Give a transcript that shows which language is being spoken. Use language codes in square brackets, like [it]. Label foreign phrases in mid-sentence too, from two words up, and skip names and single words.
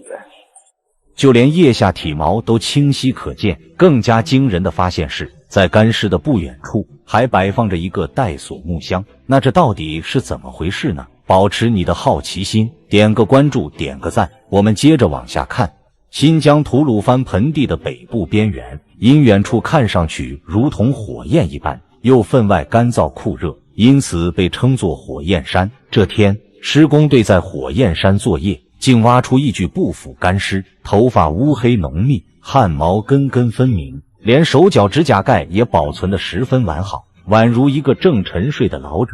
[zh] 就连腋下体毛都清晰可见。更加惊人的发现是，在干尸的不远处还摆放着一个带锁木箱。那这到底是怎么回事呢？保持你的好奇心，点个关注，点个赞，我们接着往下看。新疆吐鲁番盆地的北部邊緣，因遠處看上去如同火焰一般，又分外乾燥酷熱，因此被稱作火焰山。這天，施工隊在火焰山作業，竟挖出一具不腐乾屍，頭髮烏黑濃密，汗毛根根分明，連手腳指甲蓋也保存得十分完好，宛如一個正沉睡的老者。